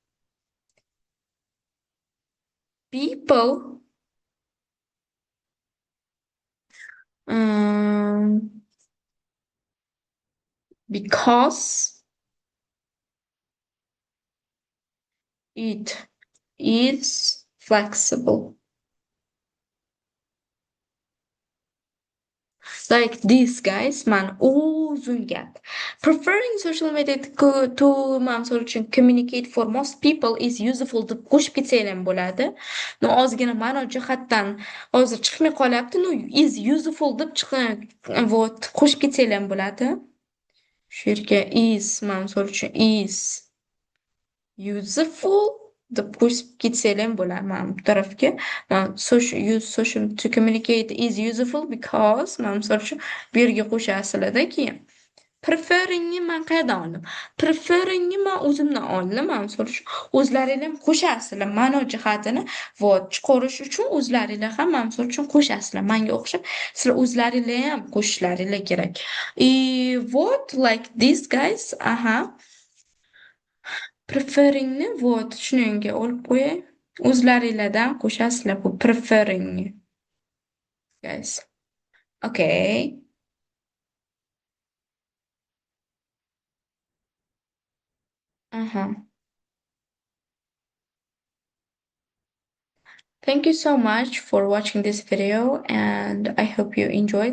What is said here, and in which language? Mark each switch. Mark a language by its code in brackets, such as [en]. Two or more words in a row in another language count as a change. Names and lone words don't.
[en] people because it is flexible. Like this, guys, man, [uz] uzun gap. [en] Preferring social media to communicate for most people is useful [uz] deb qo'shib ketsa ham bo'ladi. No, ozgina ma'no jihatdan hozir chiqmay qolyapti. No, [en] is useful [uz] deb вот qo'shib ketsa ham bo'ladi. Shu yerga is, misol uchun [en] is useful [uz] deb qo'shib ketsa ham bo'ladi. Mana bu tarafga [en] social to communicate is useful because [uz] misol uchun bu yerga qo'shasizlarda keyin preferringni man qayerdan oldim? Preferringni man o'zimdan oldim. Misol uchun o'zlaringlar ham qo'shasizlar. Ma'no jihatini vot chiqarish uchun o'zlaringlar ham misol uchun qo'shasizlar. Menga o'xshab sizlar o'zlaringlar ham qo'shishlaringlar kerak. [en] Вот like this guys. Aha. [uz] Preferringni вот shunga olib qo'yay. O'zlaringlardan qo'shasizlar bu preferringni. [en] Guys. Okay. Uh-huh. Thank you so much for watching this video and I hope you enjoyed.